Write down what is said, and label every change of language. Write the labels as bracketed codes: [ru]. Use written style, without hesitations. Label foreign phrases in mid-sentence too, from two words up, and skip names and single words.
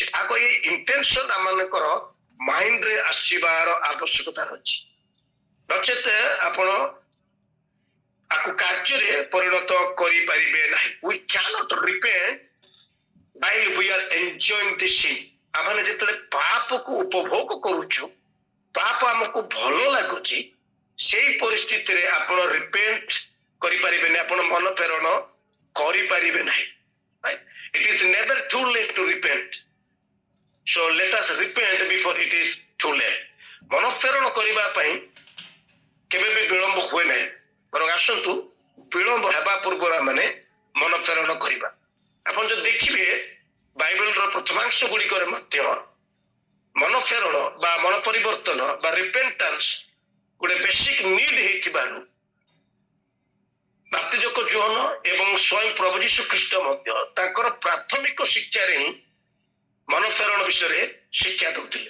[or] ଆଗ ଏଇ ଇଣ୍ଟେନସନ୍ ଆମମାନଙ୍କର ମାଇଣ୍ଡରେ ଆସିବାର ଆବଶ୍ୟକତା ରହିଛି, ନଚେତ ଆପଣ ଆକୁ କାର୍ଯ୍ୟରେ ପରିଣତ କରିପାରିବେ ନାହିଁ। [en] We cannot repent while we are enjoying the sin. [or] ଆମେ ଯେତେବେଳେ ପାପକୁ ଉପଭୋଗ କରୁଛୁ, ପାପ ଆମକୁ ଭଲ ଲାଗୁଛି, ସେଇ ପରିସ୍ଥିତିରେ ଆପଣ ରିପେଣ୍ଟ କରିପାରିବେନି, ଆପଣ ମନ ଫେରଣ କରିପାରିବେ ନାହିଁ। [en] It is never too late to repent. So let us repent before it is too late. [or] ମନ ଫେରଣ କରିବା ପାଇଁ କେବେ ବି ବିଳମ୍ବ ହୁଏ ନାହିଁ, ବରଂ ଆସନ୍ତୁ ବିଳମ୍ବ ହେବା ପୂର୍ବରୁ ଆମେ ମନ ଫେରଣ କରିବା। ଆପଣ ଯଦି ଦେଖିବେ ବାଇବେଲର ପ୍ରଥମାଂଶ ଗୁଡ଼ିକରେ ମଧ୍ୟ ମନ ଫେରଣ ବା ମନ ପରିବର୍ତ୍ତନ ବା ରିପେଣ୍ଟାନ୍ସ ଗୋଟେ [en] basic need [or] ହେଇଥିବାରୁ ବାପ୍ତିଜକ ଯୋହନ ଏବଂ ସ୍ୱୟଂ ପ୍ରଭୁ ଯୀଶୁ ଖ୍ରୀଷ୍ଟ ମଧ୍ୟ ତାଙ୍କର ପ୍ରାଥମିକ ଶିକ୍ଷାରେ ହିଁ ମନ ଫେରଣ ବିଷୟରେ ଶିକ୍ଷା ଦେଉଥିଲେ।